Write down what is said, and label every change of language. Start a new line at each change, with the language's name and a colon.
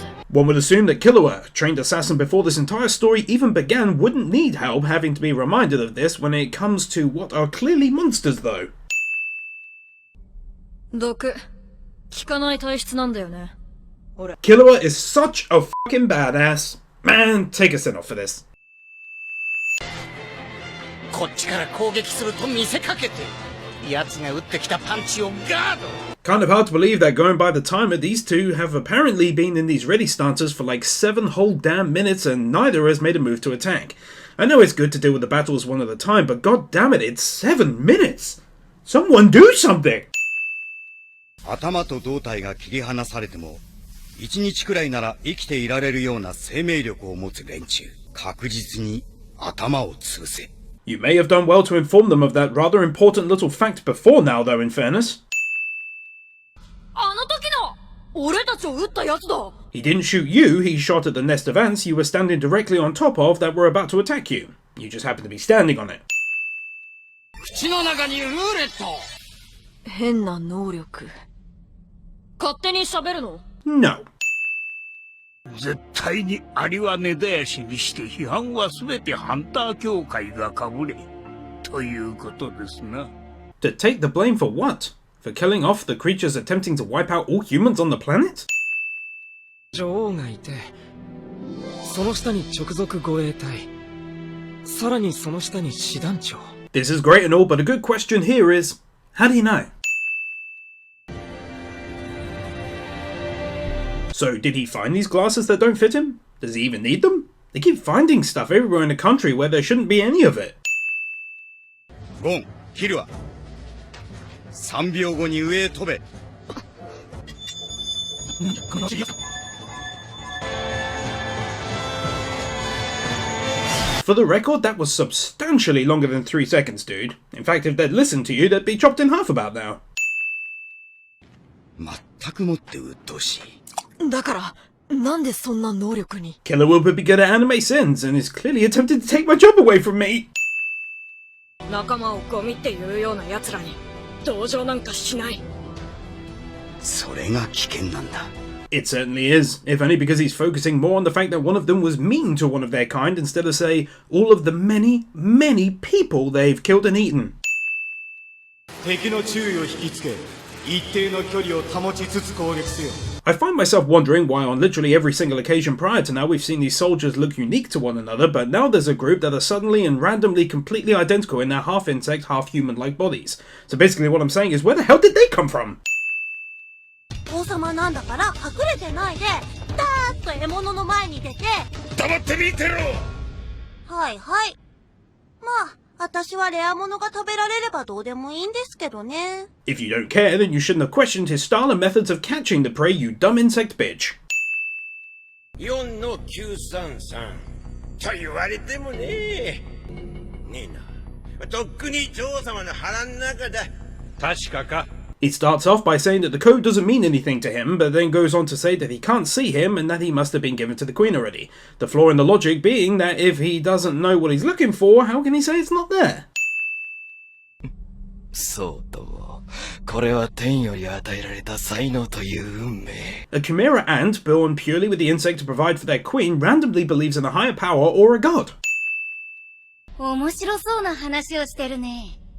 English: One would assume that Killua, a trained assassin before this entire story even began, wouldn't need help having to be reminded of this when it comes to what are clearly monsters though.
Japanese: 毒効かない体質なんだよね。
English: Killua is such a fucking badass. Man, take a send off for this.
Japanese: こっちから攻撃すると見せかけて奴が打ってきたパンチをガード
English: Kind of hard to believe that going by the timer, these two have apparently been in these ready stances for like 7 whole damn minutes and neither has made a move to attack. I know it's good to deal with the battles one at a time, but god damn it, it's 7 minutes! Someone do something!
Japanese: 頭と胴体が切り離されても1日くらいなら生きていられるような生命力を持つ連中確実に頭を潰せ
English: You may have done well to inform them of that rather important little fact before now though, in fairness.
Japanese: あの時の俺たちを撃ったやつだ。
English: He didn't shoot you, he shot at the nest of ants you were standing directly on top of that were about to attack you. You just happened to be standing on it.
Japanese: 口の中にルーレット変な能力。勝手に喋るの？
English: No.
Japanese: 絶対にアリは根絶やしにして批判は全てハンター協会がかぶれということですな。
English: To take the blame for what? For killing off the creatures attempting to wipe out all humans on the planet?
Japanese: 女王がいて、その下に直属護衛隊、さらにその下に師団長。
English: This is great and all, but a good question here is, how do you know? So did he find these glasses that don't fit him? Does he even need them? They keep finding stuff everywhere in the country where there shouldn't be any of it.
Japanese: ゴン、キルア3秒後に上へ飛べ
English: For the record, that was substantially longer than 3 seconds, dude. In fact, if they'd listened to you, they'd be chopped in half about now.
Japanese: 全くもって鬱陶しいだからなんでそんな能力に
English: Killer will be good at anime sins and is clearly attempting to take my job away from me.
Japanese: 仲間をゴミっていうような奴らに同情なんかしない。それが危険なんだ
English: It certainly is, if only because he's focusing more on the fact that one of them was mean to one of their kind instead of, say, all of the many, many people they've killed and eaten.
Japanese: 敵の注意を引きつけ一定の距離を保ちつつ攻撃せよ
English: I find myself wondering why on literally every single occasion prior to now we've seen these soldiers look unique to one another, but now there's a group that are suddenly and randomly completely identical in their half insect, half human-like bodies. So basically what I'm saying is, where the hell did they come from?
Japanese: 王様なんだから隠れてないでダーッと獲物の前に出て黙って見てろはいはいまあ私はレア物が食べられればどうでもいいんですけどね
English: If you don't care, then you shouldn't have questioned his style and methods of catching the prey, you dumb insect bitch.
Japanese: 4の933と言われてもねえなとっくに女王様の腹の中だ確かか
English: He starts off by saying that the code doesn't mean anything to him, but then goes on to say that he can't see him and that he must have been given to the queen already. The flaw in the logic being that if he doesn't know what he's looking for, how can he say it's not there?
Japanese: そうと、これは天より与えられた才能という運命。
English: A chimera ant, born purely with the insect to provide for their queen, randomly believes in a higher power or a god.
Japanese: 面白そうな話をしてるね。